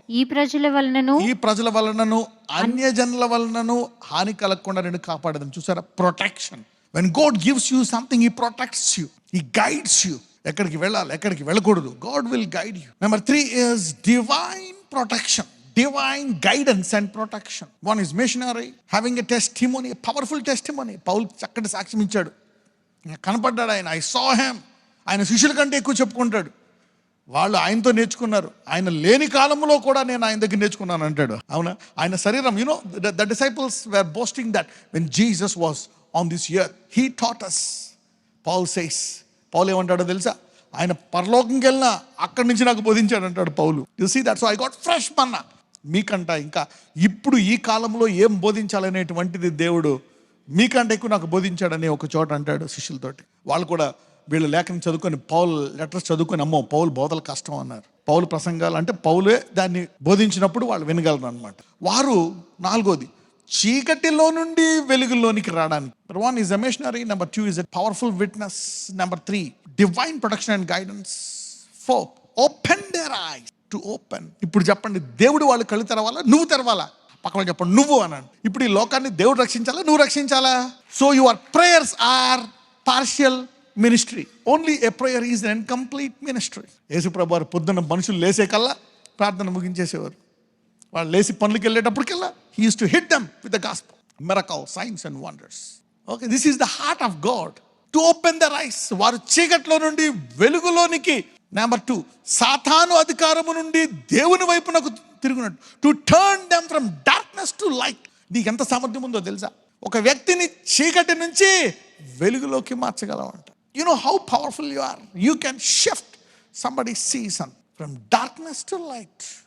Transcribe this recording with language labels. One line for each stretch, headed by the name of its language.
Telugu: ఈ ప్రజల వలనను అన్యజనుల వలనను హాని కలగకుండా నేను కాపాడదని. చూసారా, protection.
English: When God gives you something, he protects you, he guides you.
Telugu: ఎక్కడికి వెళ్ళాలి, ఎక్కడికి వెళ్ళకూడదు,
English: God will guide you. Number 3 is divine protection, divine guidance and protection. One is missionary, having a testimony, a powerful testimony.
Telugu: పౌలు చక్కటి సాక్ష్యం ఇచ్చాడు, కనపడ్డాడు ఆయన,
English: I saw him.
Telugu: ఆయన శిష్యుల కంటే ఎక్కువ చెప్పుకుంటాడు. వాళ్ళు ఆయనతో నేర్చుకున్నారు. ఆయన లేని కాలంలో కూడా నేను ఆయన దగ్గర నేర్చుకున్నాను అంటాడు. అవునా, ఆయన శరీరం,
English: the disciples were boasting that when Jesus was on this earth, he taught us. Paul says,
Telugu: పౌలు ఏమంటాడో తెలుసా, ఆయన పరలోకంకి వెళ్ళినా అక్కడి నుంచి నాకు బోధించాడు అంటాడు పౌలు.
English: You see that, so I got fresh manna.
Telugu: మీకంట ఇంకా ఇప్పుడు ఈ కాలంలో ఏం బోధించాలనేటువంటిది దేవుడు మీకంటే ఎక్కువ నాకు బోధించాడని ఒక చోట అంటాడు శిష్యులతోటి. వాళ్ళు కూడా వీళ్ళు లేఖనం చదువుకొని, పౌల్ లెటర్స్ చదువుకొని, అమ్మో పౌలు బోధలు కష్టం అన్నారు. పౌలు ప్రసంగాలు అంటే పౌలే దాన్ని బోధించినప్పుడు వాళ్ళు వినగలరు అనమాట. వారు 4వది చీకటిలో నుండి వెలుగులోనికి రావడానికి.
English: Number 1 is a missionary, number 2 is a powerful witness, number 3 divine protection and guidance, 4 open their eyes to open.
Telugu: ఇప్పుడు చెప్పండి, దేవుడు వాళ్ళు కళ్ళు తెరవాలా, నువ్వు తెరవాలా? పక్కన చెప్పండి, నువ్వు అనండి. ఇప్పుడు ఈ లోకాన్ని దేవుడు రక్షించాలా, నువ్వు రక్షించాలా?
English: So your prayers are partial ministry. Only a prayer is an incomplete ministry.
Telugu: యేసుప్రభు వారు పొద్దున్న మనుషులు లేసే కల్లా ప్రార్థన ముగించేసేవారు. వాళ్ళు లేచి పనులకు వెళ్ళేటప్పటికల్లా
English: he used to hit them with the gospel, miracles, signs and wonders. Okay, this is the heart of God, to open their eyes.
Telugu: వారు చీకట్లో నుండి వెలుగులోనికి. నెంబర్ 2 సాతాను అధికారము నుండి దేవుని వైపునకు తిరుగునట్టు,
English: To turn them from darkness to light.
Telugu: నీకు ఎంత సామర్థ్యం ఉందో తెలుసా? ఒక వ్యక్తిని చీకటి నుంచి వెలుగులోకి మార్చగలవంట.
English: You know how powerful you are. You can shift somebody season from darkness to light.